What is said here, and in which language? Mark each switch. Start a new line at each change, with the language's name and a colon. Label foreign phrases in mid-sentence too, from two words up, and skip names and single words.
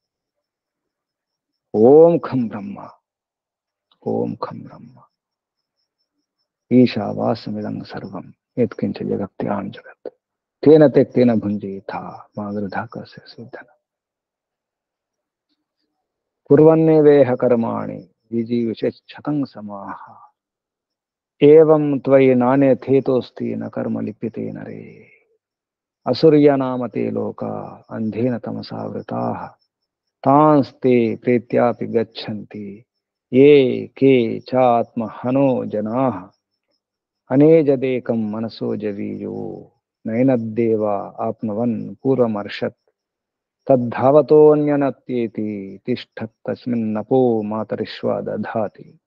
Sanskrit: ओं खं ब्रह्म, ओं खं ब्रह्म ईशावास्यमिदं सर्वं यत्किञ्च जगत्यां जगत् तेन तेक्तेन भुञ्जीथा मा वृधा कस्य सिद्धन. कुर्वन्नेवेह कर्माणि जिजीषतं समाः एवं त्वयि नानेथेतोस्ति न कर्म लिप्यते नरे. असुर्यनामते लोका अंधेन तमसावृताः तांस्ते प्रेत्यापि गच्छन्ति ये के चात्महनो जनाः अनेजदेकं मनसो जवीयो नैनद्देवा आप्नुवन् पूर्वमर्षत् तद्धावतोऽन्यनत्येति तिष्ठत्तस्मिन्नपो मातरिश्वा दधाति